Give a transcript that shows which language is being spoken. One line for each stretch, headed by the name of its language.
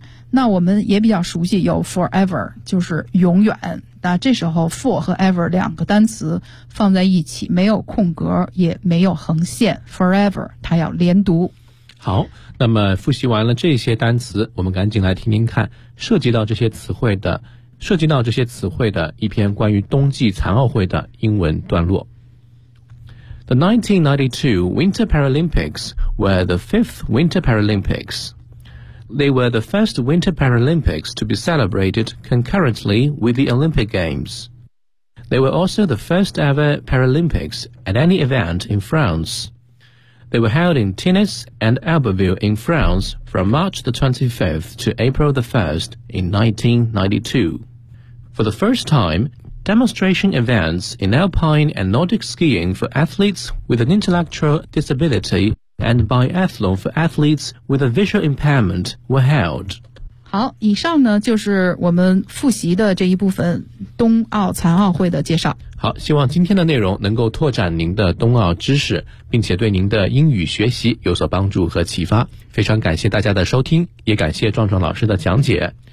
Chinese: 那我们也比较熟悉有 forever 就是永远，那这时候 for 和 ever 两个单词放在一起没有空格也没有横线， forever 它要连读。好，那么复习完了这些单词，我们赶紧来听听看涉及到这些词汇的一篇关于冬季残奥会的英文段落。
English: The 1992 Winter Paralympics were the fifth Winter Paralympics. They were the first Winter Paralympics to be celebrated concurrently with the Olympic Games. They were also the first ever Paralympics at any event in France. They were held in Tennis and Albertville in France from March the 25th to April the 1st in 1992. For the first time,Demonstration events in alpine and Nordic skiing for athletes with an intellectual disability and biathlon for athletes with a visual impairment were held.
Chinese: 好，以上呢就是我们复习的这一部分冬奥残奥会的介绍。好，希望今天的内容能够拓展您的冬奥知识，并且对您的英语学习有所帮助和启发。非常感谢大家的收听，也感谢壮壮老师的讲解。